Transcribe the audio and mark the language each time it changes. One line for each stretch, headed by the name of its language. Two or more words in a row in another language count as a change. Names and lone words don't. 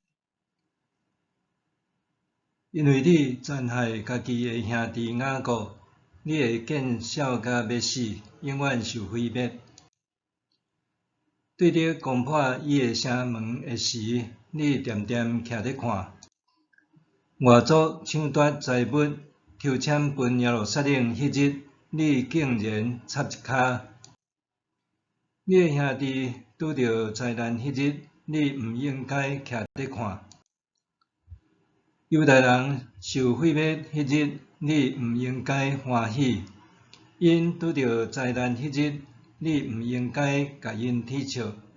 Min Nan Chinese: 因为你残害家己的兄弟雅各，你会见笑甲要死，永远受毁灭。对着攻破伊的城门的时，你惦惦徛咧看。外族抢夺财物，抽签分耶路撒冷迄日，你竟然插一骹。你的兄弟拄着灾难迄日，你毋应该徛咧看。犹太人受毁灭迄日，你毋应该欢喜；因拄着灾难迄日，你毋应该甲因啼笑。